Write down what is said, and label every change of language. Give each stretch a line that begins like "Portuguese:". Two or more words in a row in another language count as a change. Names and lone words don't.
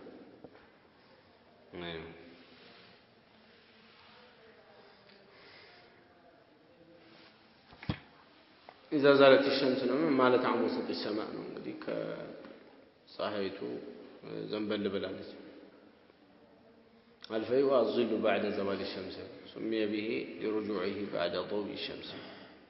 Arabic: إذا زالت الشمس مالت عن وسط السماء
Amharic: እንግዲህ ከፀሐይቱ ዘንበል ብላለች
Arabic: الفيء الظل بعد زوال الشمس سمي به لرجوعه بعد ضوء الشمس